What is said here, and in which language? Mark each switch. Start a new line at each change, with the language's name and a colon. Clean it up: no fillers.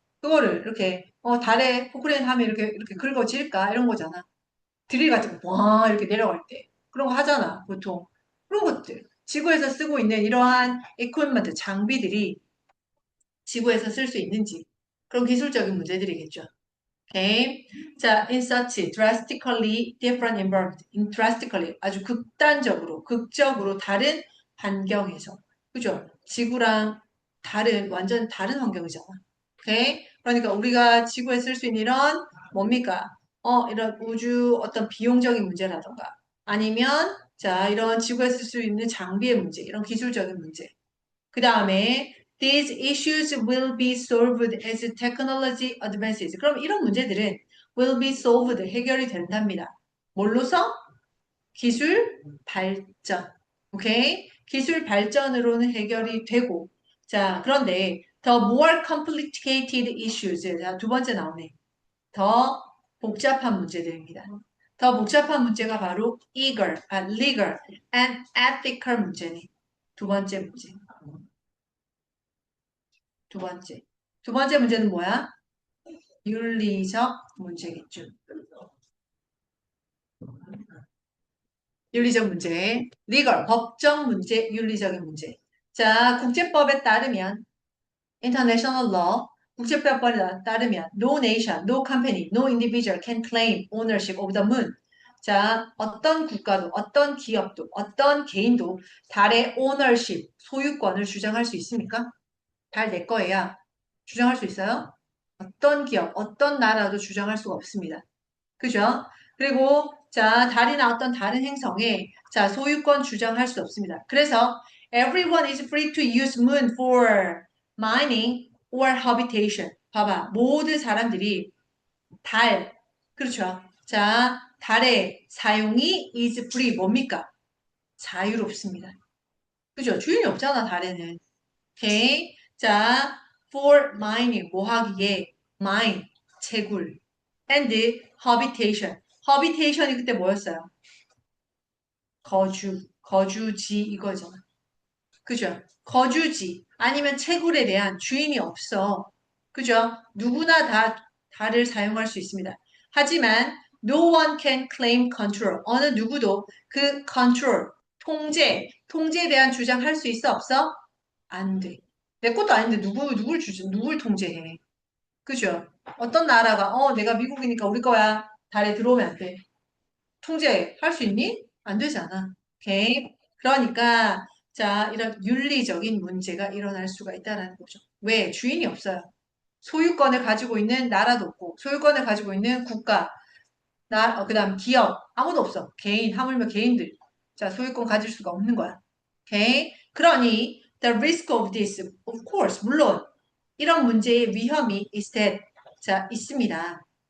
Korean: 그거를 이렇게, 달에 포크레인 하면 이렇게 긁어질까? 이런 거잖아. 드릴 같은 거, 와, 이렇게 내려갈 때. 그런 거 하잖아, 보통. 그런 것들. 지구에서 쓰고 있는 이러한 equipment, 장비들이 지구에서 쓸 수 있는지. 그런 기술적인 문제들이겠죠. 오케이.
English: 자, in such drastically different environment. in drastically.
Korean: 아주 극적으로 다른 환경에서. 그죠? 지구랑 완전 다른 환경이잖아. 오케이. 그러니까 우리가 지구에 쓸 수 있는 이런, 뭡니까? 이런 우주 어떤 비용적인 문제라던가 아니면 자, 이런 지구에 쓸 수 있는 장비의 문제, 이런 기술적인 문제.
English: 그 다음에 these issues will be solved as technology advances.
Korean: 그럼 이런 문제들은
English: will be solved,
Korean: 해결이 된답니다. 뭘로서? 기술 발전. 오케이? 기술 발전으로는 해결이 되고. 자, 그런데
English: the more complicated issues.
Korean: 자, 두 번째 나오네. 더 복잡한 문제들입니다. 더 복잡한 문제가 바로
English: legal and ethical
Korean: 문제네. 두 번째 문제. 두 번째. 두 번째 문제는 뭐야? 윤리적 문제겠죠. 윤리적 문제. legal, 법적 문제, 윤리적인 문제. 자, 국제법에 따르면
English: international law,
Korean: 국제법에 따르면
English: no nation, no company, no individual can claim ownership of the moon.
Korean: 자, 어떤 국가도, 어떤 기업도, 어떤 개인도 달의 ownership, 소유권을 주장할 수 있습니까? 달 내 거야. 주장할 수 있어요? 어떤 기업, 어떤 나라도 주장할 수가 없습니다. 그죠? 그리고 자, 달이나 어떤 다른 행성에 자, 소유권 주장할 수 없습니다. 그래서
English: everyone is free to use moon for mining or habitation.
Korean: 봐봐. 모든 사람들이 달, 그렇죠. 자, 달의 사용이
English: is free
Korean: 뭡니까? 자유롭습니다. 그죠? 주인이 없잖아, 달에는. 오케이. 자,
English: for mining,
Korean: 뭐 하기에? mine, 채굴.
English: and habitation. habitation이
Korean: 그때 뭐였어요? 거주지 이거잖아. 그죠? 거주지 아니면 채굴에 대한 주인이 없어. 그죠? 누구나 다 달을 사용할 수 있습니다. 하지만
English: no one can claim control.
Korean: 어느 누구도 그 control, 통제에 대한 주장할 수 있어 없어? 안 돼. 내 것도 아닌데 누굴 통제해? 그죠? 어떤 나라가 내가 미국이니까 우리 거야. 달에 들어오면 안 돼. 통제할 수 있니? 안 되잖아. 오케이. 그러니까 자, 이런 윤리적인 문제가 일어날 수가 있다는 거죠. 왜? 주인이 없어요. 소유권을 가지고 있는 나라도 없고, 소유권을 가지고 있는 국가, 그다음 기업, 아무도 없어. 개인, 하물며 개인들. 자, 소유권 가질 수가 없는 거야. 오케이? 그러니,
English: the risk of this, of course,
Korean: 물론, 이런 문제의 위험이
English: is that,
Korean: 자, 있습니다.